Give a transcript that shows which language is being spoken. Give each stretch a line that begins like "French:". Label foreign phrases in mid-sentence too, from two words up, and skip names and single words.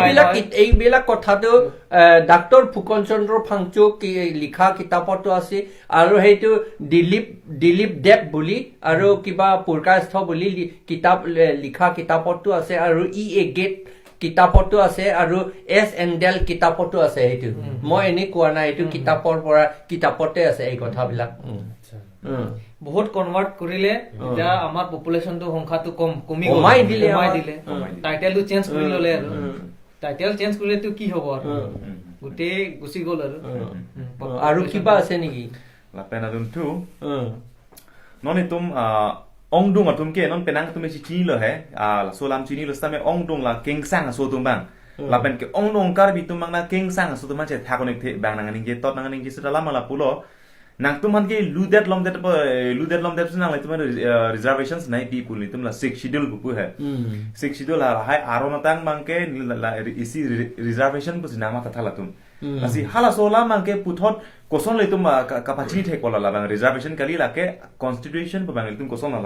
Assamese: এইবিলাক কথাটো ডাক্তৰ ফুকন চন্দ্ৰ ফাংচুক লিখা কিতাপতো আছে আৰু সেইটো দিলীপ দেৱ বুলি আৰু কিবা পুৰকাস্থ বুলি কিতাপ লিখা কিতাপতো আছে আৰু এ গেট কিতাপতো আছে আৰু এছ এণ্ডেল কিতাপতো আছে সেইটো মই এনে কোৱা নাই এইটো কিতাপৰ পৰা কিতাপতে আছে এই কথাবিলাক বহুত কনভাৰ্ট কৰিলে এতিয়া আমাৰ পপুলেশ্যনটো সংখ্যাটো কমি দিলে
English: titleটো change
Assamese: কৰি ললে আৰু
English: title change
Assamese: কৰিলেতো কি হ'ব আৰু গোটেই গুচি গ'ল আৰু কিবা আছে নেকি
Karbi: lapen adum tu non itum ongdung atum ke non penang tum si chini lo he solam chini lo stame ongdung la kengsang so tum bang lapen ke ongdung kar bi tum bang na kengsang so tum che thakonik the bang nang ning je tot nang ning je sudala mala pulo nang tum han ke ludet lom det nang lai tum reservations nai people tum la 6 schedule bu he 6 schedule la hai arona tang bang ke isi reservation bu sinama ta thala tum asi hala sola mang ke puthot koson le tum capacity the kola la bang reservation kali la ke constitution bu bang tum koson la